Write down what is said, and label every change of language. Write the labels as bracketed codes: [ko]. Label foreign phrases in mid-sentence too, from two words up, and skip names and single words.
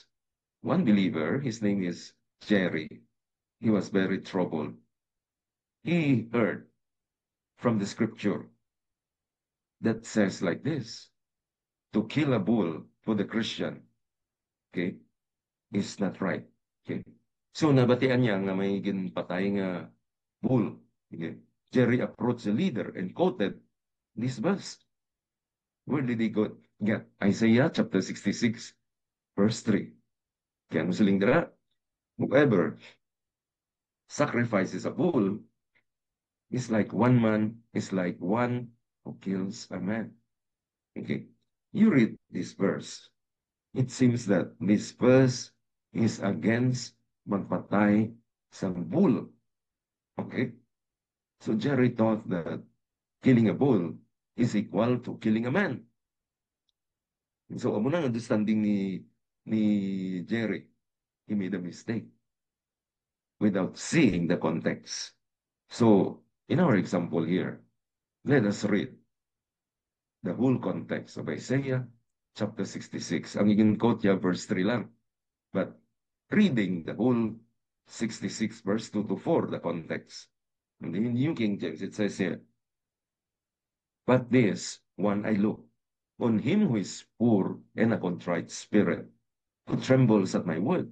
[en] One believer, his name is Jerry. He was very troubled. He heard from the scripture that says like this, to kill a bull for the Christian, okay, is not right. [hil] Okay? So nabatian niya nga may ginpatay nga bull. Okay? [en] Jerry approached the leader and quoted this verse. Where did he go get? Isaiah chapter 66, verse 3. [hil] Kaya mo siling dira, [en] whoever sacrifices a bull is like one who kills a man. Okay, you read this verse. It seems that this verse is against [hil] magpatay sa [en] bull. Okay? So Jerry thought that killing a bull is equal to killing a man. So, [hil] amo na [en] understanding ni Jerry, he made a mistake without seeing the context. So, in our example here, let us read the whole context of Isaiah chapter 66. [hil] Ang i-quote niya, verse 3 lang. [en] But reading the whole 66 verse 2 to 4, the context. And in New King James, it says here, but this one I look on him who is poor and a contrite spirit, who trembles at my word.